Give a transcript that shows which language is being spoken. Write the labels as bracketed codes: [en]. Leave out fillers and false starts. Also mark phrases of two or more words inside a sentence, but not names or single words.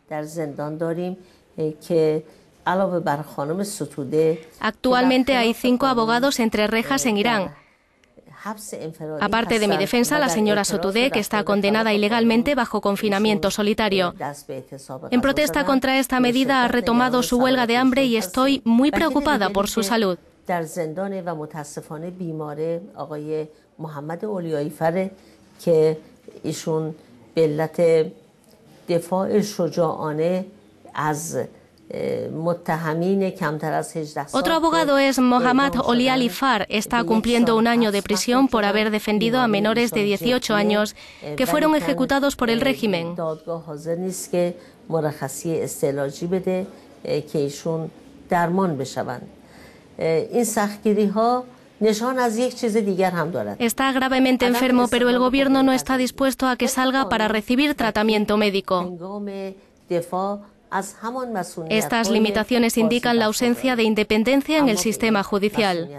[es] Actualmente hay 5 abogados entre rejas en Irán. Aparte de mi defensa, la señora Sotoudeh, que está condenada ilegalmente bajo confinamiento solitario. En protesta contra esta medida ha retomado su huelga de hambre y estoy muy preocupada por su salud. [fa] در زندان و متاسفانه بیماره آقای محمد اولیایی فره که ایشون به علت دفاع شجاعانه از متهمین کمتر از 18 سال. [es] Otro abogado es Mohammad Oliali Far. Está cumpliendo un año de prisión por haber defendido a menores de 18 años que fueron ejecutados por el régimen. [fa] دادگاه حاضر نیست که مرخصی استعلاجی بده که ایشون درمان بشوند. [es] Está gravemente enfermo, pero el gobierno no está dispuesto a que salga para recibir tratamiento médico. Estas limitaciones indican la ausencia de independencia en el sistema judicial.